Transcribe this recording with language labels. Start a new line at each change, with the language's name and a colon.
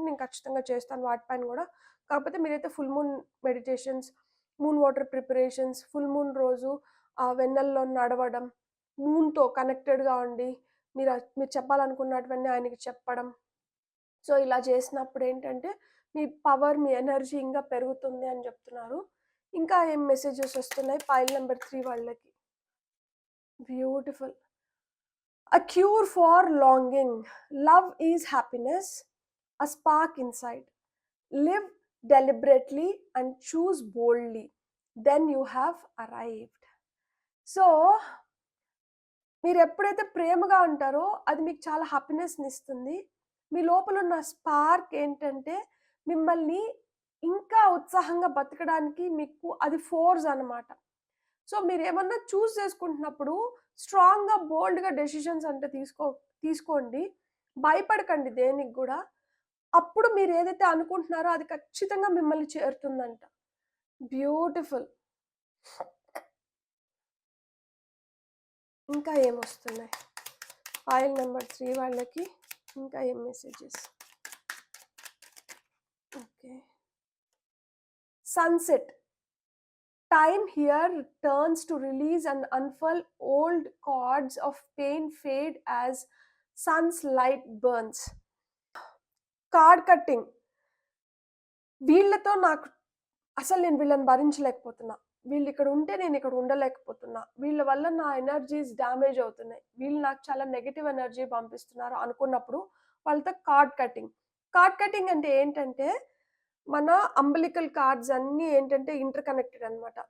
Telugu: నేను ఖచ్చితంగా చేస్తాను వాటిపైన గూడా. కాకపోతే మీరైతే full moon meditations, moon water preparations, full moon రోజు వెన్నెల్లో నడవడం, మూన్‌తో కనెక్టెడ్‌గా ఉండి మీరు చెప్పాలనుకున్నటివన్నీ ఆయనకి చెప్పడం. సో, ఇలా చేసినప్పుడేంటంటే, మీ పవర్, మీ ఎనర్జీ ఇంకా పెరుగుతుంది అని జెప్తున్నారు. ఇంకా ఏం మెసేజెస్ ఒస్తున్నాయి పైల్ నంబర్ 3 వాళ్ళకి.
English: Beautiful. A cure for longing. Love is happiness, a spark inside. Live deliberately and choose boldly. Then you have arrived.
Telugu: So, మీరెప్పుడైతే ప్రేమగా ఉంటారో అది మీకు చాలా హ్యాపీనెస్‌నిస్తుంది. మీ లోపలున్న స్పార్క్ ఏంటంటే మిమ్మల్ని ఇంకా ఉత్సాహంగా బతకడానికి మీకు అది ఫోర్స్ అనమాట. సో, మీరేమన్నా చూజ్ చేసుకుంటున్నప్పుడు స్ట్రాంగ్‌గా, బోల్డ్‌గా డెసిషన్స్ అంటే తీసుకోండి. భయపడకండి దేనికి గూడా. అప్పుడు మీరేదైతే అనుకుంటున్నారో అది ఖచ్చితంగా మిమ్మల్ని చేరుతుందంట.
English: Beautiful.
Telugu: ఇంకా ఏమొస్తున్నాయి? ఫైల్ నంబర్ 3 వాళ్ళకి ఇంకా ఏం messages?
English: Okay. Sunset. Time here turns to release and unfurl old cords of pain fade as sun's light burns. Cord cutting.
Telugu: వీళ్ళతో నాకు అసలు నేను వీళ్ళని భరించలేకపోతున్నా. వీళ్ళిక్కడ ఉంటే నేనిక్కడ ఉండలేకపోతున్నా. వీళ్ళ వల్ల నా ఎనర్జీస్ డ్యామేజ్ అవుతున్నాయి. వీళ్ళు నాకు చాలా నెగెటివ్ ఎనర్జీ పంపిస్తున్నారు అనుకున్నప్పుడు వాళ్ళతో కార్డ్ కట్టింగ్. కార్డ్ కట్టింగ్ అంటే ఏంటంటే, మన అంబిలికల్ కార్డ్స్ అన్నీ ఏంటంటే ఇంటర్ కనెక్టెడ్ అనమాట.